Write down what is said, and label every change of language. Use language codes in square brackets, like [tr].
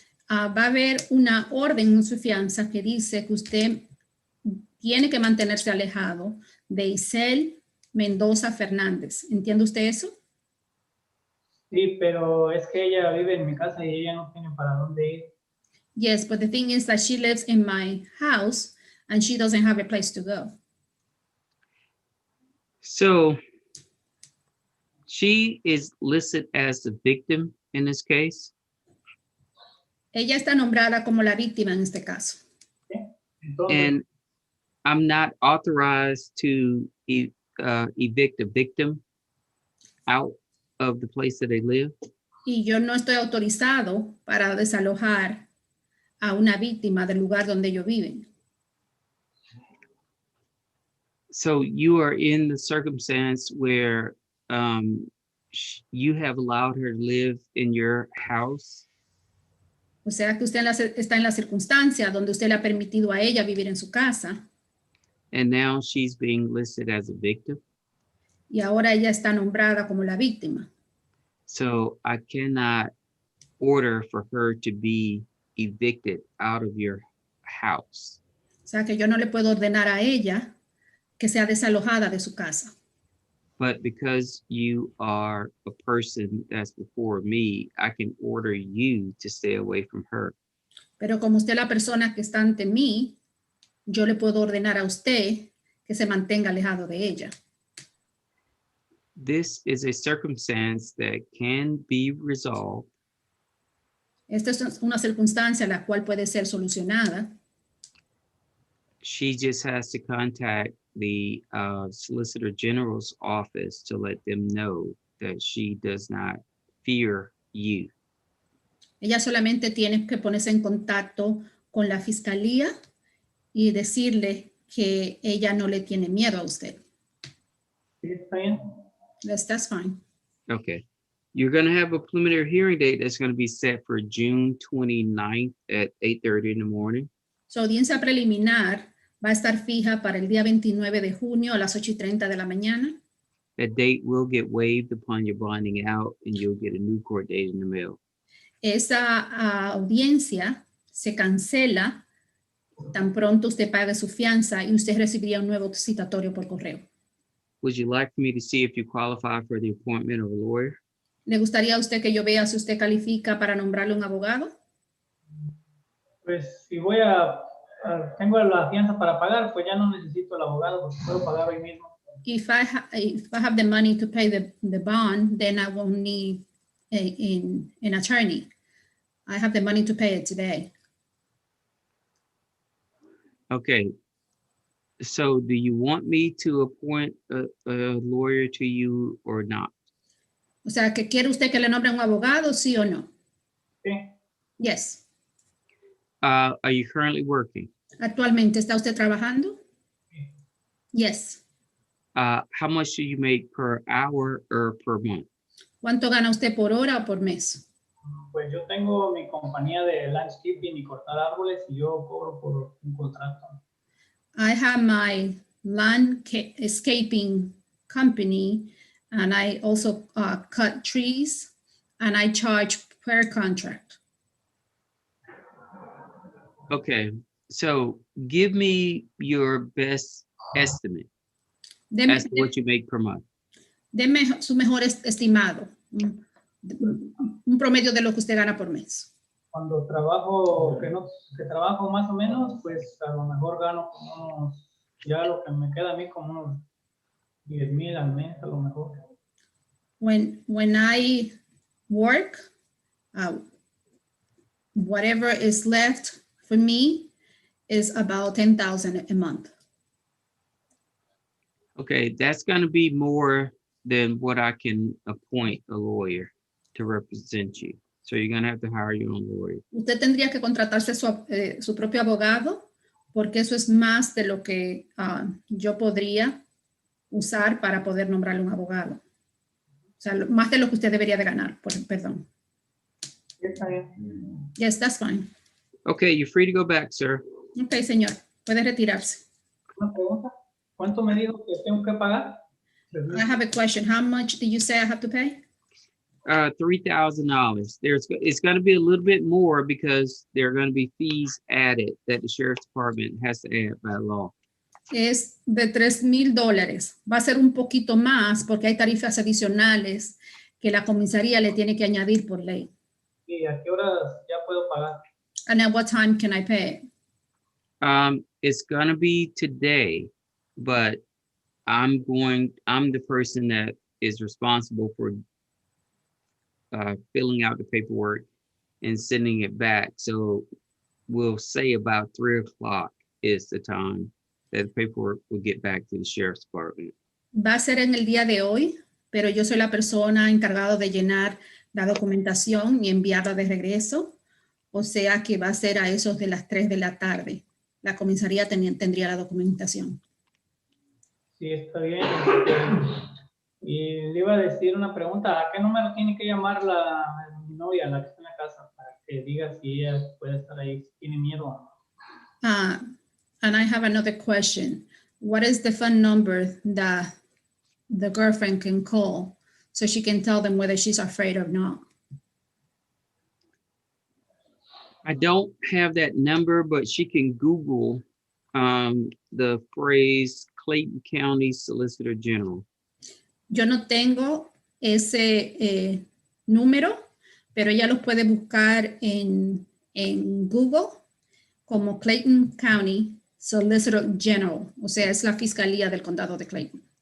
[es] Va a haber una orden en su fianza que dice que usted tiene que mantenerse alejado de Isel Mendoza Fernández. ¿Entiende usted eso? Sí, pero es que ella vive en mi casa y ella no tiene para dónde ir. [en] Yes, but the thing is that she lives in my house and she doesn't have a place to go. So she is listed as the victim in this case. [es] Ella está nombrada como la víctima en este caso. Entonces, [en] And I'm not authorized to evict a victim out of the place that they live. [es] Y yo no estoy autorizado para desalojar a una víctima del lugar donde ellos viven. [en] So you are in the circumstance where you have allowed her to live in your house. [es] O sea que usted está en la circunstancia donde usted le ha permitido a ella vivir en su casa [en] And now she's being listed as a victim. [es] y ahora ella está nombrada como la víctima. [en] So I cannot order for her to be evicted out of your house. [es] O sea que yo no le puedo ordenar a ella que sea desalojada de su casa. [en] But because you are a person that's before me, I can order you to stay away from her. [es] Pero como usted es la persona que está ante mí, yo le puedo ordenar a usted que se mantenga alejado de ella. [en] This is a circumstance that can be resolved [es] Esta es una circunstancia la cual puede ser solucionada. [en] she just has to contact the Solicitor General's office to let them know that she does not fear you. [es] Ella solamente tiene que ponerse en contacto con la fiscalía y decirle que ella no le tiene miedo a usted. ¿sí está bien? [en] That's fine. Okay. You're going to have a preliminary hearing date that's going to be set for June 29th at 8:30 in the morning. [es] Su audiencia preliminar va a estar fija para el día 29 de junio a las 8:30 de la mañana. [en] That date will get waived upon your bonding out and you'll get a new court date in the mail. [es] Esa audiencia se cancela Tan pronto usted pague su fianza y usted recibiría un nuevo citatorio por correo. [en] Would you like for me to see if you qualify for the appointment of a lawyer? [es] ¿Le gustaría a usted que yo vea si usted califica para nombrarle un abogado? Pues si tengo la fianza para pagar, pues ya no necesito el abogado porque puedo pagar hoy mismo. [en] If I have the money to pay the bond, then I won't need an attorney. I have the money to pay it today. Okay. So do you want me to appoint a lawyer to you or not? [es] O sea, ¿que quiere usted que le nombre un abogado, sí o no? Sí. [en] Yes. Are you currently working? [es] ¿Actualmente está usted trabajando? [en] Yes. How much do you make per hour or per month? [es] ¿Cuánto gana usted por hora o por mes? Pues yo tengo mi compañía de landscaping y cortar árboles y yo cobro por un contrato. [en] I have my landscaping company and I also cut trees and I charge per contract. Okay, so give me your best estimate [es] Deme, [en] as to what you make per month. [es] deme su mejor estimado, un promedio de lo que usted gana por mes. Cuando trabajo, que trabajo más o menos, pues a lo mejor gano como unos, ya lo que me queda a mí como unos 10,000 al mes a lo mejor. [en] When I work, whatever is left for me is about 10,000 a month. Okay, that's gonna be more than what I can appoint a lawyer to represent you. So you're gonna have to hire your own lawyer. [es] Usted tendría que contratarse su propio abogado, porque eso es más de lo que yo podría usar para poder nombrarle un abogado. O sea, más de lo que usted debería de ganar, perdón. Está bien. [en] Yes, that's fine. Okay, you're free to go back, sir. [es] Ok, señor, puede retirarse. Una pregunta, ¿cuánto me dijo que tengo que pagar? [en] I have a question. How much did you say I have to pay? $3,000. It's going to be a little bit more because there are going to be fees added that the sheriff's department has to add by law. [es] Es de $3,000. Va a ser un poquito más porque hay tarifas adicionales que la comisaría le tiene que añadir por ley. ¿Y a qué horas ya puedo pagar? [en] And at what time can I pay? It's going to be today, but I'm the person that is responsible for filling out the paperwork and sending it back. So we'll say about 3 o'clock is the time that the paperwork will get back to the sheriff's department. [es] Va a ser en el día de hoy, pero yo soy la persona encargada de llenar la documentación y enviarla de regreso. O sea que va a ser a esos de las 3 de la tarde. La comisaría tendría la documentación. Sí, está bien. Y le iba a decir una pregunta. ¿A qué número tiene que llamar mi novia, la que está en la casa, para que diga si ella puede estar ahí, si tiene miedo o no? [en] And I have another question. What is the phone number that the girlfriend can call so she can tell them whether she's afraid or not? I don't have that number, but she can Google the phrase Clayton County Solicitor General. [es] Yo no tengo ese número, pero ella los puede buscar en Google como Clayton County Solicitor General. O sea, es la fiscalía del condado de Clayton.